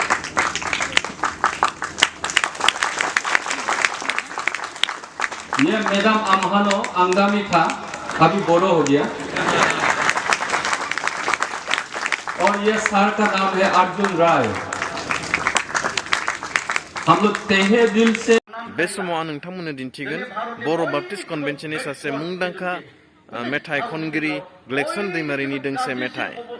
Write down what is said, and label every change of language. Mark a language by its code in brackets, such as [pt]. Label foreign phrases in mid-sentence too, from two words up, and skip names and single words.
[hi] ये मैडम अमहानो अंगामी था अभी बोरो हो गया और ये सर का नाम है अर्जुन राय हम लोग तहे दिल से [brx] बे समाव आं नोंथांमोननो दिन्थिगोन बर' बाप्टिस्ट कन्वेन्सननि सासे मुंदांखा मेथाइ खनगिरि ग्लेक्सन दैमारिनि दोंसे मेथाइ